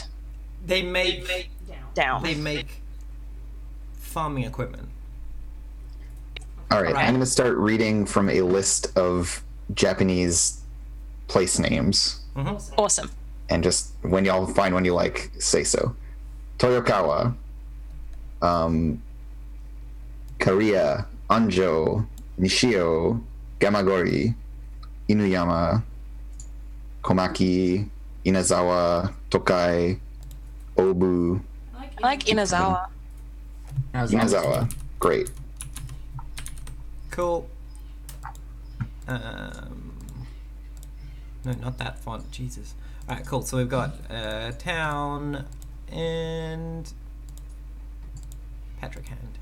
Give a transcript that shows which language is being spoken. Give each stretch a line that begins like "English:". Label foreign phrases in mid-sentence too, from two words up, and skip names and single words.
English: They make down? They make farming equipment. All right, I'm going to start reading from a list of Japanese place names. Awesome. And just when y'all find one you like, say so. Toyokawa, Kariya, Anjo, Nishio, Gamagori, Inuyama, Komaki, Inazawa, Tokai, Obu. I like Inazawa. Inazawa, great. Cool. No, not that font. Jesus. All right, cool. So we've got town and Patrick Hand.